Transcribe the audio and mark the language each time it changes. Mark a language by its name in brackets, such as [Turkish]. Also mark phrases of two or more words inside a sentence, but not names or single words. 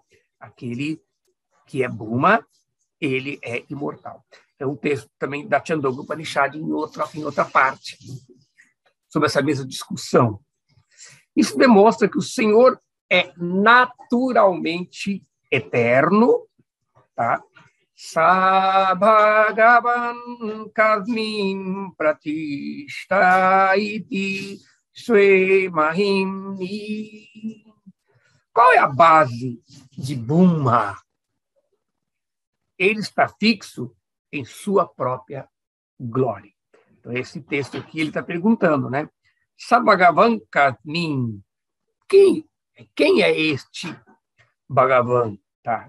[Portuguese] Aquele que é Brahma, ele é imortal. É um texto também da Chandogya Upanishad em outra parte, sobre essa mesma discussão. Isso demonstra que o Senhor é naturalmente eterno, tá? [Sanskrit] स भगवः कस्मिन् प्रतिष्ठित इति स्वे महिम्नि. [Portuguese] Qual é a base de Brahma? Ele está fixo em sua própria glória. Então, esse texto aqui, ele está perguntando, né? [Sanskrit] स भगवः कस्मिन्. [Portuguese] Quem é este Bhagavan? Tá?